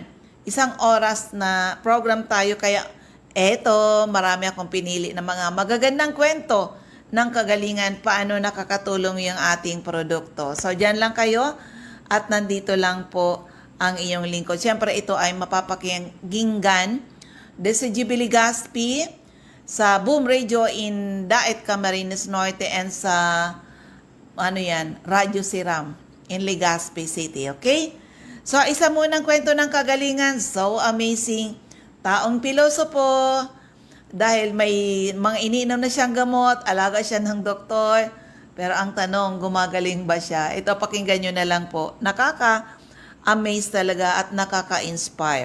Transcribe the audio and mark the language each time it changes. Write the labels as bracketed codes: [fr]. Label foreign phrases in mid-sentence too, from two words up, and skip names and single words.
[tl] Isang oras na program tayo. Kaya, eto, marami akong pinili na mga magagandang kwento ng kagalingan, paano nakakatulong yung ating produkto. So, dyan lang kayo at nandito lang po ang iyong lingkod. Siyempre, ito ay mapapakinggan sa GB Legazpi, sa Boom Radio in Daet, Camarines Norte, and sa, Radyo Siram in Legazpi City, okay? So, isa munang kwento ng kagalingan, [en] so amazing. [tl] Taong pilosopo, dahil may mga iniinom na siyang gamot, alaga siya ng doktor, pero ang tanong, gumagaling ba siya? Ito, pakinggan nyo na lang po. amaze talaga at nakaka-inspire.